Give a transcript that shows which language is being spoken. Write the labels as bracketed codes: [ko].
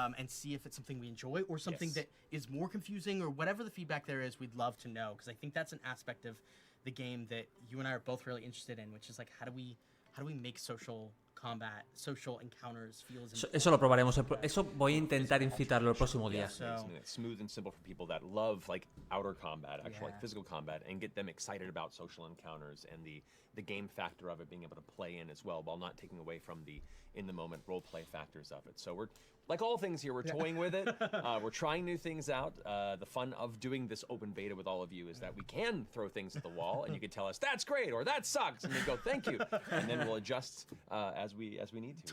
[en] And see if it's something we enjoy or something that is more confusing or whatever the feedback there is. We'd love to know, because I think that's an aspect of the game that you and I are both really interested in, which is like how do we make social combat, social encounters feel as [es] Eso lo probaremos. Eso voy a intentar incitarlo el próximo día. [en] Something that's smooth and simple for people that love like outer combat, actual like physical combat, and get them excited about social encounters and the game factor of it, being able to play in as well, while not taking away from the in the moment role play factors of it. So we're like all things here, we're toying with it. We're trying new things out. The fun of doing this open beta with all of you is that we can throw things at the wall, and you can tell us that's great or that sucks, and we go thank you, and then we'll adjust as we need to.